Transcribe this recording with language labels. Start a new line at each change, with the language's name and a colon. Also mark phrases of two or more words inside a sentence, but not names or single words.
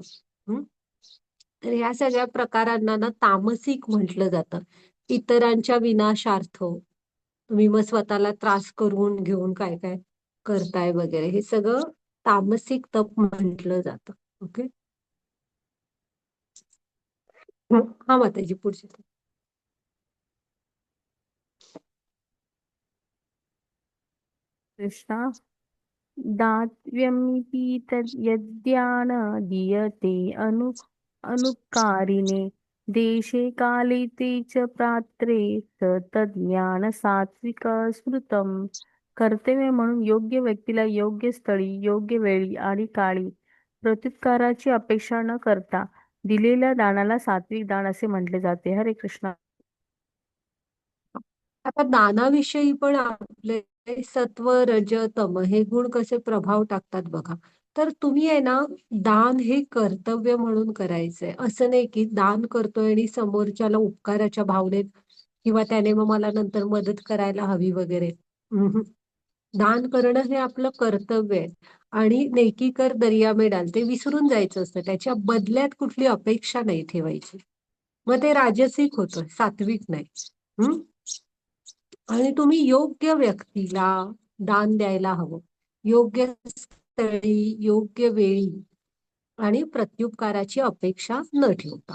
Marathi: तर ह्या सगळ्या प्रकारांना ना तामसिक म्हटलं जातं. इतरांच्या विनाशार्थ तुम्ही मग स्वतःला त्रास करून घेऊन काय काय करताय वगैरे, हे सगळं तामसिक तप म्हटलं जातं. ओके. हा माताजी, पुढची. कृष्णा.
Sanskrit: दातव्यमिति यद्यान दीयते अनुकारिणे देशे काले ते च पात्रे तज्ज्ञान सात्विक स्मृतम.
Marathi: कर्तव्य म्हणून योग्य व्यक्तीला योग्य स्थळी, योग्य वेळी आणि काळी प्रत्युत्तराची अपेक्षा न करता दिलेल्या दानाला सात्विक दान असे म्हटले जाते. हरे कृष्णा. आता दानाविषयी पण आपले सत्व, रज, तम हे गुण कसे प्रभाव टाकतात बघा. तर तुम्ही आहे ना, दान हे कर्तव्य म्हणून करायचंय. असं नाही की दान करतोय आणि समोरच्याला उपकाराच्या भावनेत किंवा त्याने मग मला नंतर मदत करायला हवी वगैरे. दान करणं हे आपलं कर्तव्य आहे.
Hindi: आणि नेकी कर दर्या में डाल,
Marathi: ते विसरून जायचं असतं. त्याच्या बदल्यात कुठली अपेक्षा नाही ठेवायची. मग ते राजसिक होतं, सात्विक नाही. आणि तुम्ही योग्य व्यक्तीला दान द्यायला हवं, योग्य स्थळी, योग्य वेळी आणि प्रत्युपकाराची अपेक्षा न ठेवता.